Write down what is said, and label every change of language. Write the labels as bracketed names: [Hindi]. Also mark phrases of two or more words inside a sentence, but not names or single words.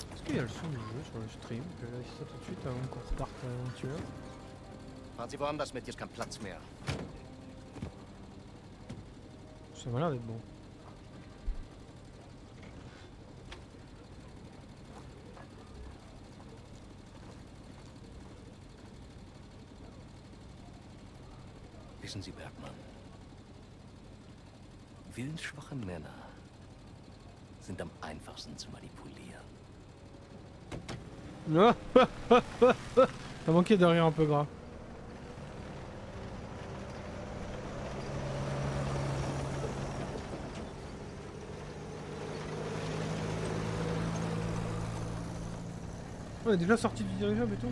[French] qu'il y a le son du jeu sur le stream? Je vais vérifier ça tout de suite avant qu'on reparte à l'aventure. [German] Fahren Sie woanders mit, hier ist kein Platz mehr. [French] Ça m'a l'air d'être bon. [German] Wissen Sie, Bergmann, willensschwache Männer sind am einfachsten zu manipulieren. [French] Ça manquait de rire un peu gras. On est déjà sorti du dirigeable et tout.